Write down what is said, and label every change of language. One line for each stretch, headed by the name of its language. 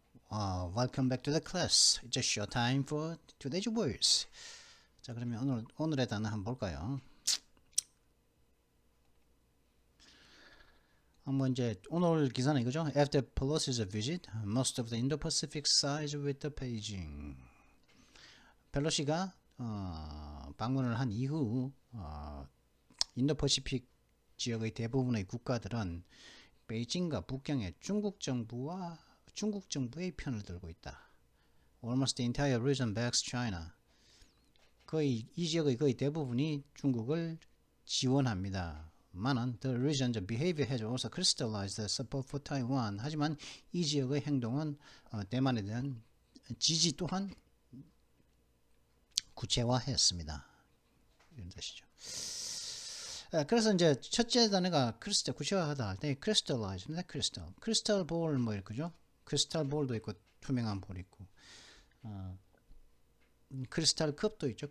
English: Welcome back to the class. It's a short time for today's words.
Korean: 자, 그러면 오늘의 단어 한번 볼까요? 한번 이제 오늘 기사는 이거죠.
English: After Pelosi's visit, most of the Indo-Pacific sides with the Beijing.
Korean: 펠로시가 방문을 한 이후 인도퍼시픽 지역의 대부분의 국가들은 베이징과 북경의 중국 정부의 편을 들고 있다.
English: Almost the entire region backs China.
Korean: 거의 이 지역의 거의 대부분이 중국을 지원합니다.
English: 많은 the region's behavior has also crystallized the support for Taiwan.
Korean: 하지만 이 지역의 행동은 대만에 대한 지지 또한 구체화했습니다. 이런 뜻이죠. 그래서 이제 첫째 단어가 크리스탈 구체화하다 할 때 crystallize입니다. 크리스탈 볼 뭐 이렇게죠. 크리스탈 볼도 있고 투명한 볼이 있고 크리스탈 컵도 있죠.